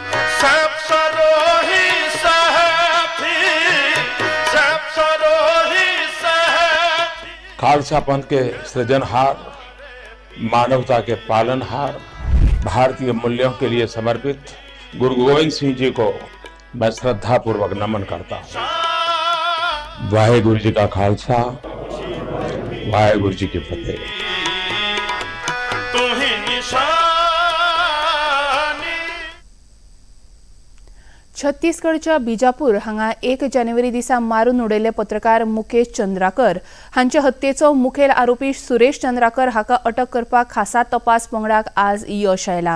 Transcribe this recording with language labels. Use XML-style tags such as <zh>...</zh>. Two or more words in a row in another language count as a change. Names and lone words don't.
<hi>खालसा पंथ के सृजनहार, मानवता के पालनहार, भारतीय मूल्यों के लिए समर्पित गुरु गोविंद सिंह जी को मैं श्रद्धापूर्वक नमन करता हूं। वाहेगुरु जी का खालसा, वाहेगुरु जी की फतेह।</hi> <kok>छत्तीसगडच्या बिजापूर हांगा 1 जानेवारी दिसा मारून उडयले पत्रकार मुकेश चंद्राकर हांचे हत्येचो मुखेल आरोपी सुरेश चंद्राकर हाका अटक करपाक खासा तपास पंगडाक आज यश आयला।</kok>